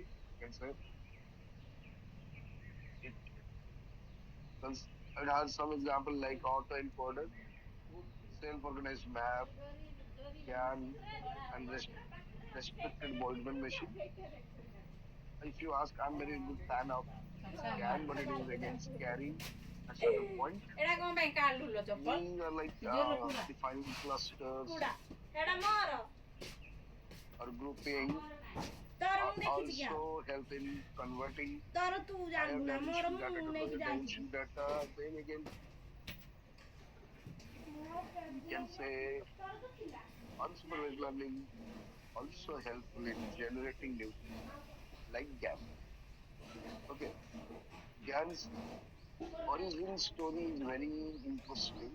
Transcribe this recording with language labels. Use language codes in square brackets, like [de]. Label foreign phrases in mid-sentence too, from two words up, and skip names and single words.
[en] You can say it, it has some example like autoencoder, self-organized map, GAN, and restricted Boltzmann machine. If you ask, I'm very good fan of GAN, but it is again scary at certain point. [or] ଏଟା କଣ ପାଇଁ କାଢିଲୁ ଚପଲ [en] These are like defining clusters [or] ଏଟା ମୋର [en] or grouping, [or] ତୋର ମୁଁ ଦେଖିଛି କି [en] also help in converting [or] ତୋର ତୁ [en] higher [or] ଜାଣିବୁ ନା ମୋର [en] dimension data [or] ମୁଁ [en] to [or] ନେଇକି [en] lower [or] ଯାଇଛି [en] dimension data. Then again, you can say unsupervised learning also helpful in generating new things like GAN. Okay, GAN's origin story is very interesting.